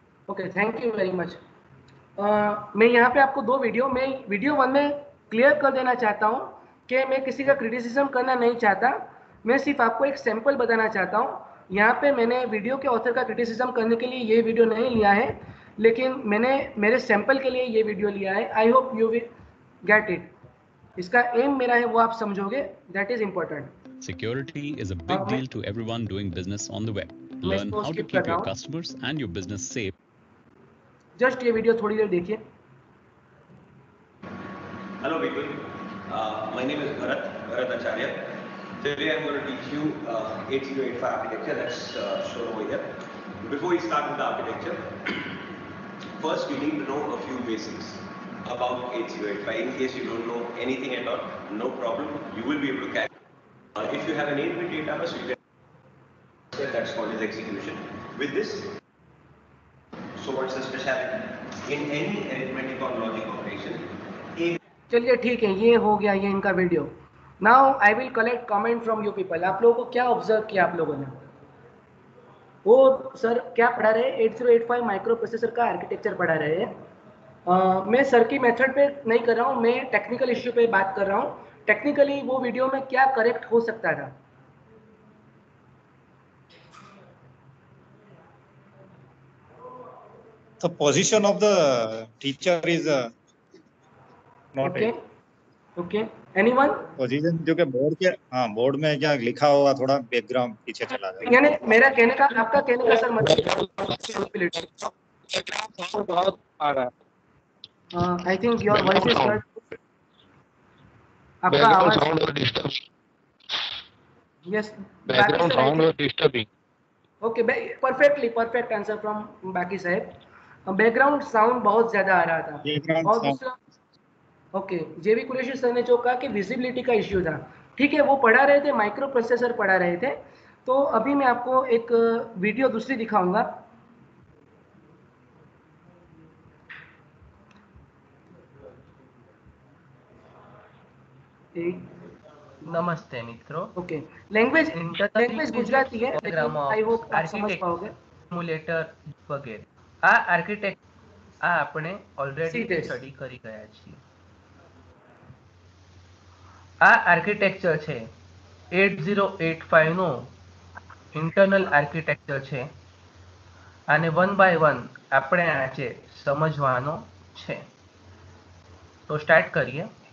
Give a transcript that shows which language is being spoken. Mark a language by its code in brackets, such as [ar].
[hi] Okay, thank you very much. मैं यहाँ पे आपको 2 वीडियो, मैं वीडियो 1 में क्लियर कर देना चाहता हूँ कि मैं किसी का क्रिटिसिज्म करना नहीं चाहता, मैं सिर्फ आपको एक सैंपल बताना चाहता हूँ। यहाँ पे मैंने वीडियो के ऑथर का क्रिटिसिज्म करने के लिए ये वीडियो नहीं लिया है, लेकिन मैंने मेरे सैंपल के लिए ये वीडियो लिया है। [en] I hope you will get it. [hi] इसका एम मेरा है वो आप समझोगे, [en] That is important. Security is a big deal to everyone doing business on the web. Learn how to keep your customers and your business safe. Just ये video थोड़ी देर देखिए। Hello people, my name is Bharat Acharya. Today I'm going to teach you 8085 architecture that's shown over here. Before we start with the architecture, first you need to know a few basics about 8085. In case you don't know anything at all, no problem, you will be able to catch. If you have an 8-bit data bus, you can, that's called as execution. With this, so what's the speciality? In any arithmetic or logic operation, [hi] चलिए ठीक है, ये हो गया ये इनका video. [en] Now I will collect comment from you people. [hi] आप लोगों को क्या ऑब्जर्व किया आप लोगों ने? वो सर क्या पढ़ा रहे हैं? 8085 माइक्रो प्रोसेसर का आर्किटेक्चर पढ़ा रहे हैं। मैं सर की मेथड पे नहीं कर रहा हूँ, मैं टेक्निकल इश्यू पे बात कर रहा हूँ। टेक्निकली वो वीडियो में क्या करेक्ट हो सकता था? [en] The position of the teacher is not okay okay, anyone? [hi] Position जो कि बोर्ड के, हाँ बोर्ड में क्या लिखा होगा थोड़ा बैकग्राउंड पीछे चला जाए। यानी मेरा कहने का, आपका कहने का सर मतलब बहुत आ रहा है। [en] I think your voice is cut, [hi] आपका आवाज [en] Yes, background sound was disturbing. Okay, perfect answer from बाकी साहब। [hi] बैकग्राउंड साउंड बहुत ज्यादा आ रहा था। और दूसरा, ओके, जेवी कुरैशी सर ने जो कहा कि विजिबिलिटी का इश्यू था, ठीक है, वो पढ़ा रहे थे, माइक्रो प्रोसेसर पढ़ा रहे थे। तो अभी मैं आपको एक वीडियो दूसरी दिखाऊंगा। नमस्ते मित्रों। ओके, लैंग्वेज गुजराती है, लेकिन आई होप आप समझ पाओगे। [gu] सिम्युलेटर वगैरह આ આપણે ઓલરેડી સ્ટડી કરી ગયા છીએ। આ આર્કિટેક્ચર છે 8085 નો ઇન્ટરનલ આર્કિટેક્ચર છે, આને 1 બાય 1 આપણે આજે સમજવાનો છે। તો સ્ટાર્ટ કરીએ।